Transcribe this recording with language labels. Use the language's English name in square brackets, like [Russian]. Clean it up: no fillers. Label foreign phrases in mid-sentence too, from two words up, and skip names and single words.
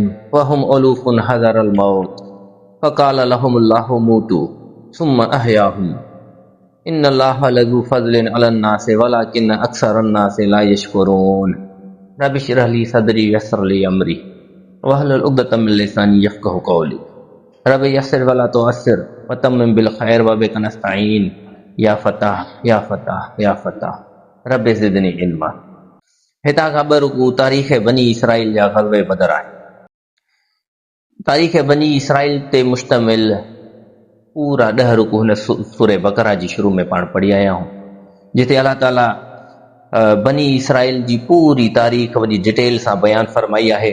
[Arabic] وهم ألوف حذر الموت فقال لهم الله موتوا ثم أحياهم إن الله لذو فضل على الناس ولكن أكثر الناس لا يشكرون رب اشرح لي صدري ويسر لي أمري واحلل عقدة من لساني يفقهوا قولي رب يسر ولا تعسر وتمم بالخير وبك نستعين يا فتاح يا فتاح يا فتاح رب زدني علما. [Sindhi] हितां खां ॿ रुकू तारीख़ बनी इसराइल जा ग़ज़वे बदर आहे। तारीख़ बनी इसराइल ते मुश्तमिल पूरा 10 रुकू हिन सूरे बकरा जी शुरू में पाण पढ़ी आया आहियूं, जिथे अलाह ताला बनी इसराइल जी पूरी तारीख़ वॾी डिटेल सां बयानु फरमाई आहे।